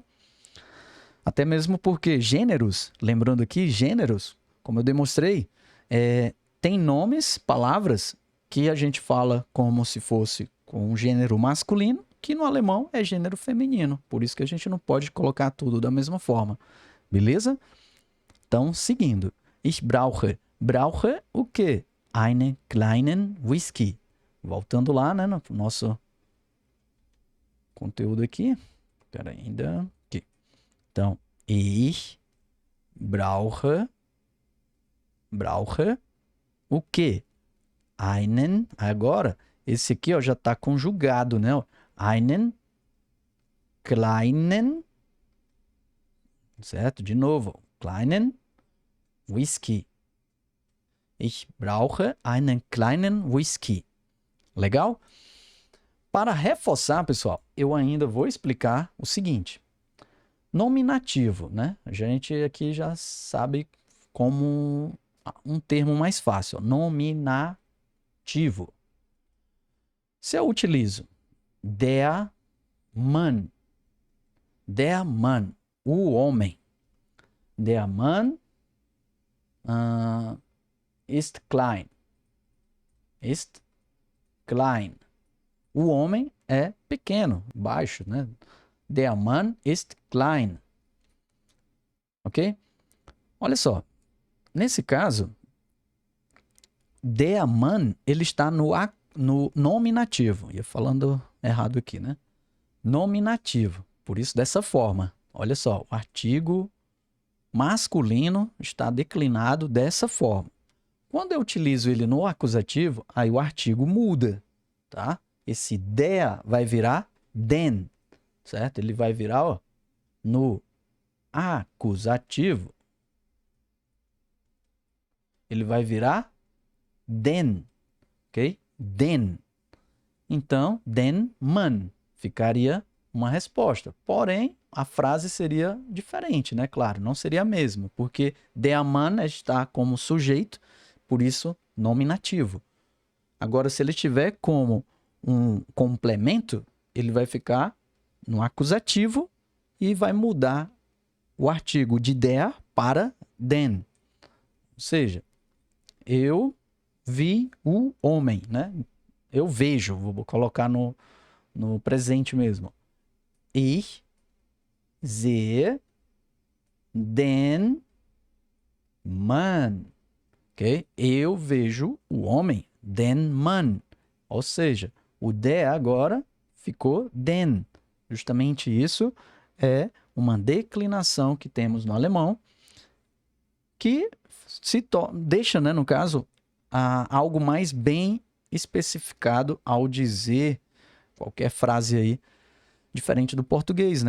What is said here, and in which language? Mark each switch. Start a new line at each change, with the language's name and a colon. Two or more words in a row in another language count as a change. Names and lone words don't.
Portuguese: Até mesmo porque gêneros, lembrando aqui, gêneros, como eu demonstrei, tem nomes, palavras, que a gente fala como se fosse com um gênero masculino, que no alemão é gênero feminino. Por isso que a gente não pode colocar tudo da mesma forma. Beleza? Então, seguindo.
German: Ich brauche.
Portuguese: Brauche o quê?
German: Einen kleinen Whisky.
Portuguese: Voltando lá, né, no nosso conteúdo aqui. Espera ainda. Aqui. Então,
German: ich brauche
Portuguese: o quê? Einen. Agora, esse aqui ó, já está conjugado, né?
German: Einen kleinen,
Portuguese: certo? De novo,
German: kleinen Whisky. Ich brauche einen kleinen Whisky.
Portuguese: Legal? Para reforçar, pessoal, eu ainda vou explicar o seguinte. Nominativo, né? A gente aqui já sabe como um termo mais fácil, nominativo. Se eu utilizo
German: der Mann,
Portuguese: o homem,
German: der Mann ist klein,
Portuguese: o homem é pequeno, baixo, né?
German: Der Mann ist klein.
Portuguese: Ok? Olha só. Nesse caso,
German: der Mann,
Portuguese: ele está no nominativo. Ia falando errado aqui, né? Nominativo. Por isso, dessa forma. Olha só, o artigo masculino está declinado dessa forma. Quando eu utilizo ele no acusativo, aí o artigo muda, tá? Esse der vai virar den, certo? Ele vai virar, ó, no acusativo, ele vai virar den, ok? Den. Então,
German: den Mann
Portuguese: ficaria uma resposta. Porém, a frase seria diferente, né? Claro, não seria a mesma, porque
German: der Mann
Portuguese: está como sujeito, por isso nominativo. Agora, se ele tiver como um complemento, ele vai ficar no acusativo e vai mudar o artigo de der para den. Ou seja, eu vi o homem, né? Eu vejo, vou colocar no presente mesmo.
German: Ich sehe den Mann.
Portuguese: Ok? Eu vejo o homem,
German: den Mann.
Portuguese: Ou seja, o der agora ficou den. Justamente isso é uma declinação que temos no alemão que deixa, né, no caso, algo mais bem especificado ao dizer qualquer frase aí diferente do português, né?